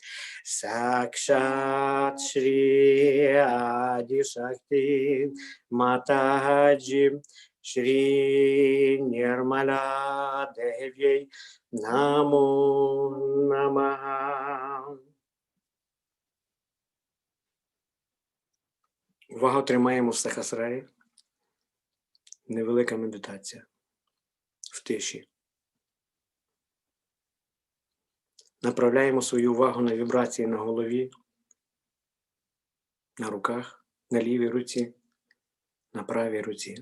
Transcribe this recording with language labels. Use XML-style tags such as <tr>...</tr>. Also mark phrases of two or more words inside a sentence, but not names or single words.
<sa>साक्षात् श्री आदि शक्ति माताजी श्री निर्मला देवी नमो नमः.</sa> <uk>Увагу тримаємо в Сахасраї. Невелика медитація. В тиші. Направляємо свою увагу на вібрації на голові, на руках, на лівій руці, на правій руці.</uk>